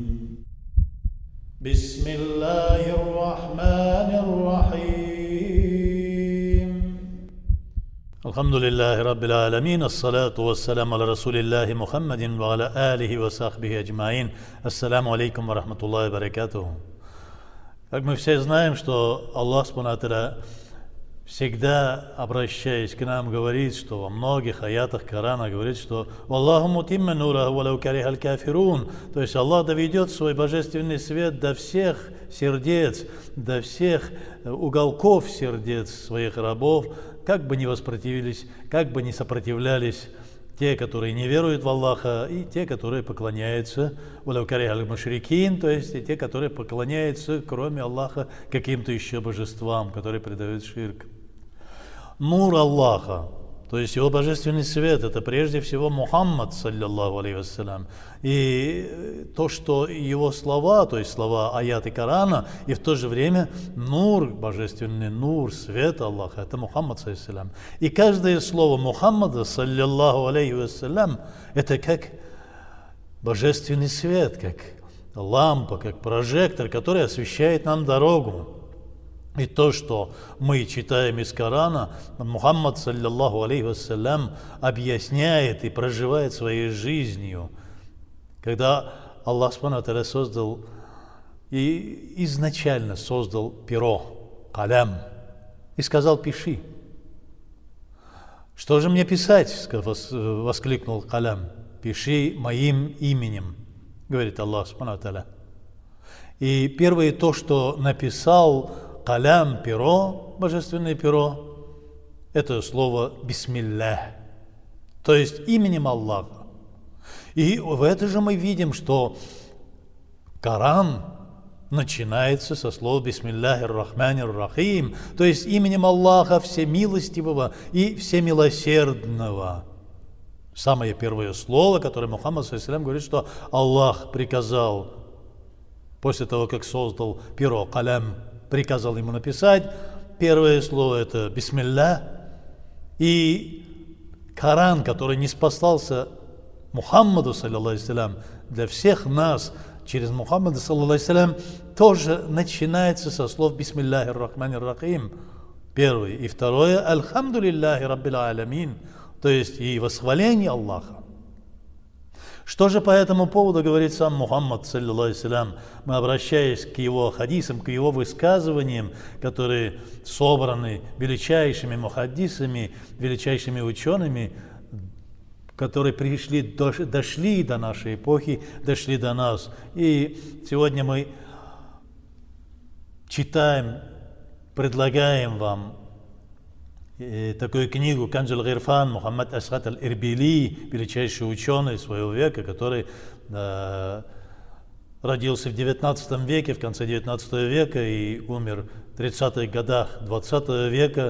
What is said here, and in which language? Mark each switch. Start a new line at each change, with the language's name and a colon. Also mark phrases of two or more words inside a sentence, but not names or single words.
Arabic: بسم الله الرحمن الرحيم. الحمد لله رب العالمين. الصلاة والسلام على رسول الله محمد وعلى آله وصحبه أجمعين. السلام عليكم ورحمة الله وبركاته.
Russian: Как мы все знаем, что Аллах
Arabic: سبحانه وتعالى,
Russian: всегда обращаясь к нам, говорит, что во многих аятах Корана говорит, что
Arabic: «والله متم نوره ولو كره الكافرون».
Russian: То есть Аллах доведет свой божественный свет до всех сердец, до всех уголков сердец своих рабов, как бы ни воспротивились, как бы ни сопротивлялись те, которые не веруют в Аллаха, и те, которые поклоняются
Arabic: ولو كره المشركين,
Russian: то есть и те, которые поклоняются, кроме Аллаха, каким-то еще божествам, которые предают ширк. Нур Аллаха, то есть его божественный свет, это прежде всего Мухаммад,
Arabic: صلى الله عليه وسلم.
Russian: И то, что его слова, то есть слова аяты Корана, и в то же время нур, божественный нур, свет Аллаха, это Мухаммад,
Arabic: صلى الله عليه وسلم.
Russian: И каждое слово Мухаммада,
Arabic: صلى الله عليه وسلم,
Russian: это как божественный свет, как лампа, как прожектор, который освещает нам дорогу. И то, что мы читаем из Корана,
Arabic: محمد صلى الله عليه وسلم,
Russian: объясняет и проживает своей жизнью. Когда Аллах
Arabic: سبحانه وتعالى
Russian: создал и изначально создал перо, калям, и сказал: «Пиши». «Что же мне писать?» — воскликнул калям. «Пиши моим именем», — говорит Аллах
Arabic: سبحانه وتعالى.
Russian: И первое то, что написал калям, перо, божественное перо, это слово «бисмиллях», то есть именем Аллаха. И в это же мы видим, что Коран начинается со слова
Arabic: «بسم الله الرحمن الرحيم»,
Russian: то есть именем Аллаха Всемилостивого и Всемилосердного. Самое первое слово, которое Мухаммад
Arabic: صلى الله عليه وسلم
Russian: говорит, что Аллах приказал, после того, как создал перо, калям, приказал ему написать. Первое слово – это «бисмиллях». И Коран, который не спасался Мухаммаду,
Arabic: صلى الله عليه وسلم,
Russian: для всех нас, через Мухаммада,
Arabic: صلى الله عليه وسلم,
Russian: тоже начинается со слов
Arabic: «بسم الله الرحمن الرحيم».
Russian: Первое. И второе –
Arabic: «الحمد لله رب العالمين»,
Russian: то есть и восхваление Аллаха. Что же по этому поводу говорит сам Мухаммад,
Arabic: صلى الله عليه وسلم?
Russian: Мы, обращаясь к его хадисам, к его высказываниям, которые собраны величайшими мухаддисами, величайшими учеными, которые дошли до нашей эпохи, дошли до нас. И сегодня мы читаем, предлагаем вам такую книгу «Канзуль Гирфан» Мухаммад Асгат аль-Ирбили, величайший ученый своего века, который родился в 19 веке, в конце 19 века и умер в 30-х годах 20 века.